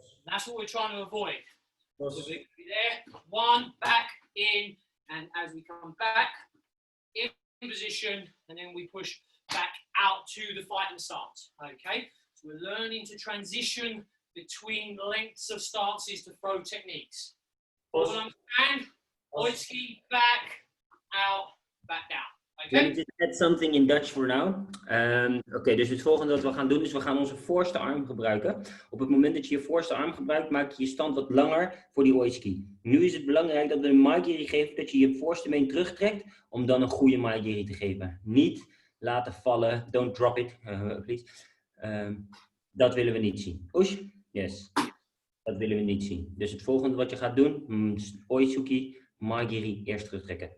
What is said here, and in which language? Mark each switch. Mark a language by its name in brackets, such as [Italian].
[English] That's what we're trying to avoid. So we're going to be there, one, back, in, and as we come back, in position, and then we push back out to the fighting stance. Okay? So we're learning to transition between lengths of stances to throw techniques. All understand? Oitski, back, out, back down. Let me Okay? just add something in Dutch for now. [Dutch] Oké, dus het volgende wat we gaan doen is we gaan onze voorste arm gebruiken. Op het moment dat je je voorste arm gebruikt, maak je je stand wat langer voor die oitski. Nu is het belangrijk dat we een maigiri geven, dat je je voorste been terugtrekt om dan een goede maigiri te geven. Niet laten vallen, [English] don't drop it, please. [Dutch] Dat willen we niet zien. [English] Push, yes. [Dutch] Dat willen we niet zien. Dus het volgende wat je gaat doen, oitsuki, maigiri, eerst terugtrekken.